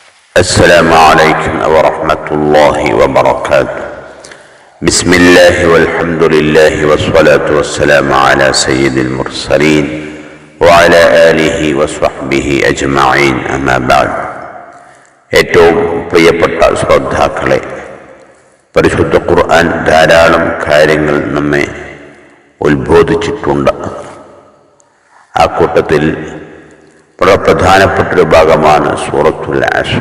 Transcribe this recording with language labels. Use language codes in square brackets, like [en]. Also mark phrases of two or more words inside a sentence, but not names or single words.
[ar] السلام عليكم ورحمة الله وبركاته. بسم الله والحمد لله والصلاة والسلام على سيد المرسلين وعلى آله وصحبه أجمعين أما بعد. [ml] ഏറ്റവും പ്രിയപ്പെട്ട ശ്രോതാക്കളെ, പരിശുദ്ധ ഖുർആൻ ധാരാളം കാര്യങ്ങൾ നമ്മെ ഉത്ബോധിച്ചിട്ടുണ്ട്. ആ കൂട്ടത്തിൽ വളരെ പ്രധാനപ്പെട്ടൊരു ഭാഗമാണ് സൂറത്തുൽ അസ്ർ.